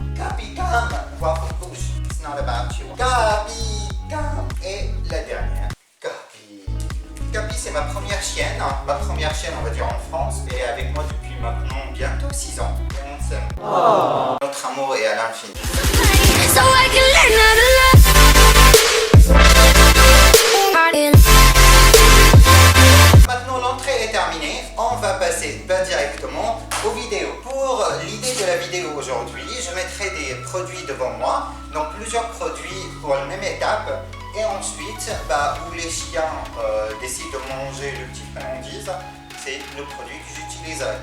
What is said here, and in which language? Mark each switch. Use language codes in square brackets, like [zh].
[en] Capi, come, Waffle push. It's not about you. Capi, come. [fr] Et la dernière, Capi. Capi, c'est ma première chienne. Ma première chienne, on va dire en France. Elle est avec moi depuis maintenant bientôt 6 ans. Et on s'aime. Oh. Notre amour est à l'infini. [en] So I can learn how to love. [fr] Maintenant l'entrée est terminée, on va passer directement aux vidéos. Pour l'idée de la vidéo aujourd'hui, je mettrai des produits devant moi, donc plusieurs produits pour la même étape. Et ensuite, où les chiens décident de manger le petit friandise, c'est le produit que j'utiliserai.